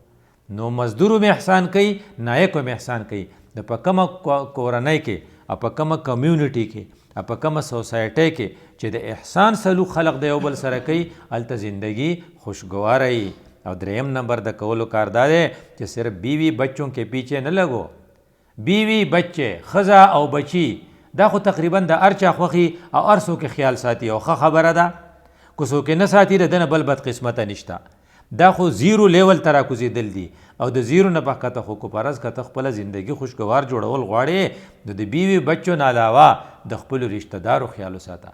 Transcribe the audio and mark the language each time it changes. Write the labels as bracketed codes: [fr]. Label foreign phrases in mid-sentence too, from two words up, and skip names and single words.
[ps] نو مزدور هم احسان کوي، نایک هم احسان کوي. د په کومه کورنۍ کې او په کومه کمیونټي کې او په کومه سوسایټۍ کې چې د احسان سلوک خلق د یو بل سره کوي هلته زندگی خوشگواره وي. او دریم نمبر د کولو کار دا دی چې صرف [ur] بیوی بچوں کے پیچھے [ps] نه لګو. [ur] بیوی بچے [ps] ښځه او بچی دا خو تقریبا د هر چا خوښي او هر څوک خیال ساتي او ښه خبره ده. که څوک نه ساتي د ده نه بل بدقسمته نشته. دا خو [en] zero level [ps] ته راکوزېدل دي او د زیرو نه پښکته خو که فرض که ته خپله زندګي خوشګوار جوړول غواړې نو د بیوي بچو نه علاوه د خپلو رشته دارو خیال وساته.